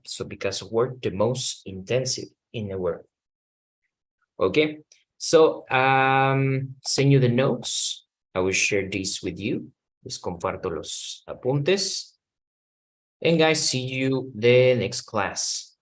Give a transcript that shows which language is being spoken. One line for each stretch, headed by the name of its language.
English: So Picasso worked the most intensive in the world. Okay, so send you the notes. I will share this with you.
Spanish: Les comparto los apuntes.
English: And guys, see you the next class.